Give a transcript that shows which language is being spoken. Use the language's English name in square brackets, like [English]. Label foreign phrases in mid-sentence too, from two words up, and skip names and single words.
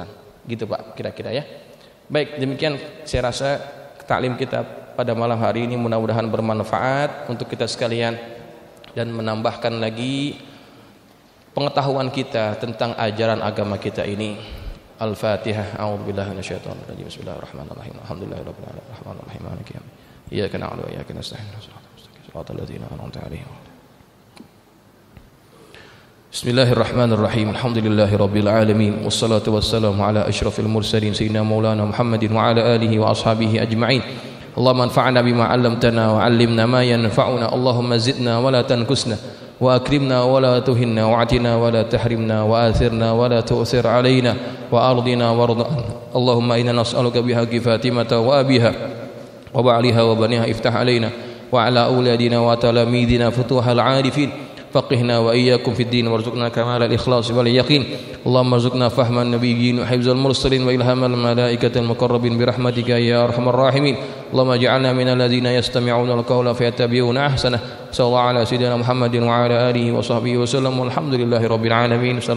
[Indonesian] Gitu Pak, kira-kira ya. Baik, demikian saya rasa taklim kita pada malam hari ini mudah-mudahan bermanfaat untuk kita sekalian dan menambahkan lagi pengetahuan kita tentang ajaran agama kita ini. Al-Fatihah. [Arabic] أعوذ بالله من الشيطان الرجيم. بسم الله الرحمن الرحيم. الحمد لله رب العالمين. الرحمن الرحيم. مالك يوم الدين. إياك نعبد وإياك نستعين. صراط الذين أنعمت عليهم. بسم الله الرحمن الرحيم. الحمد لله رب العالمين. والصلاة والسلام على أشرف المرسلين سيدنا مولانا محمد وعلى آله وأصحابه أجمعين. اللهم انفعنا بما علمتنا وعلمنا ما ينفعنا. اللهم زدنا ولا تنقصنا وأكرمنا ولا تهنا وأعطنا ولا تحرمنا وآثرنا ولا تؤثر علينا وأرضنا وارض. اللهم إنا نسألك بحق فاطمة وأبيها وبعلها وبنيها افتح علينا وعلى أولادنا وتلامذتنا فتوح العارفين. فقهنا وإياكم في الدين وارزقنا كمال الإخلاص واليقين. اللهم ارزقنا فهم النبيين وحفظ المرسلين وإلهام الملائكة المقربين برحمتك يا أرحم الراحمين. اللهم اجعلنا من الذين يستمعون القول فيتبعون أحسنه. صلى الله على سيدنا محمد وعلى آله وصحبه وسلم والحمد لله رب العالمين.